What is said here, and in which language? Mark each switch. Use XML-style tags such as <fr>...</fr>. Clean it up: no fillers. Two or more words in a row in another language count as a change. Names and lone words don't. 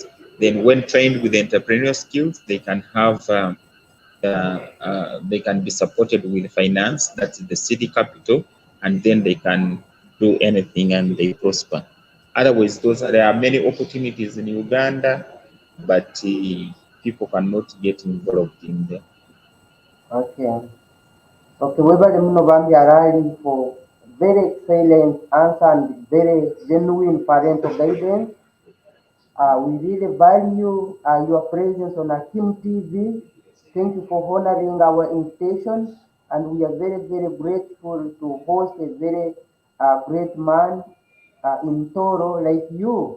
<en>Then when trained with entrepreneurial skills, they can have they can be supported with finance, that's the city capital, and then they can do anything and they prosper. Otherwise, there are many opportunities in Uganda, but people cannot get involved in them. Okay. Okay,</en> <ttj>webale muno bambi arali</ttj> <en>for very excellent answer and very genuine parental guidance. We really value your presence on Akim TV. Thank you for honoring our invitation, and we are very, very grateful to host a very great man in Tooro like you.</en>